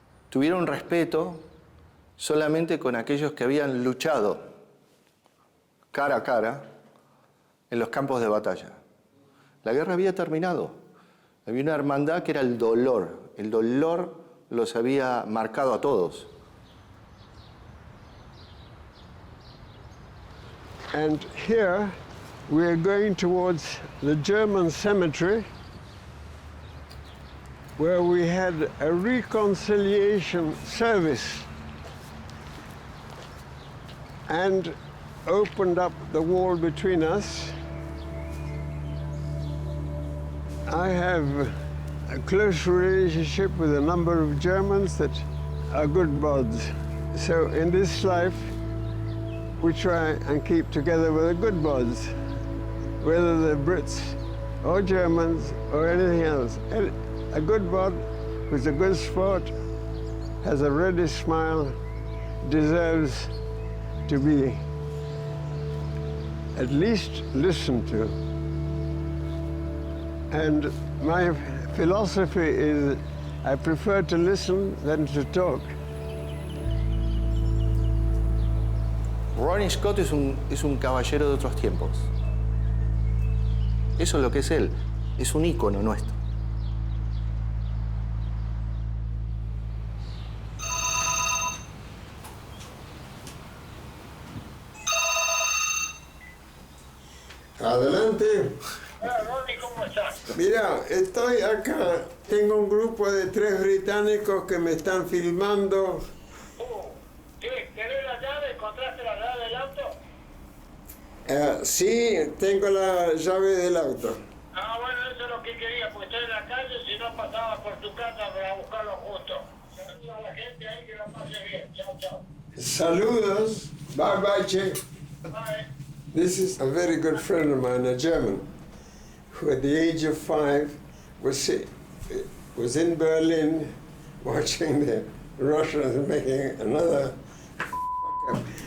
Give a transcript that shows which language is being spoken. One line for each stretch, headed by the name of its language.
Spanish: Tuvieron respeto solamente con aquellos que habían luchado cara a cara en los campos de batalla. La guerra había terminado. Había una hermandad que era el dolor. El dolor los había marcado a todos.
English: And here we're going towards the German cemetery, where we had a reconciliation service and opened up the wall between us. I have a close relationship with a number of Germans that are good buds. So in this life, we try and keep together with the good buds, whether they're Brits or Germans or anything else. A good bud who's a good sport, has a ready smile, deserves to be at least listened to. And my philosophy is I prefer to listen than to talk.
Spanish: Ronny Scott es un caballero de otros tiempos. Eso es lo que es él. Es un ícono nuestro. Adelante. Hola, Ronny, ¿cómo estás? Mira, estoy acá. Tengo un grupo de 3 británicos que me están filmando. ¿Qué? ¿Querés la llave? ¿Encontraste la llave del auto? Sí, tengo la llave del auto. Ah, bueno, eso es lo que quería, porque estoy en la calle, si no pasaba por tu casa para buscarlo justo. Saludos a la gente ahí, que la pase bien. Chao, chao. Saludos.
English: Bye bye,
Spanish: che.
English: Bye. This is a very good friend of mine, a German, who at the age of 5 was in Berlin watching the Russians making another up.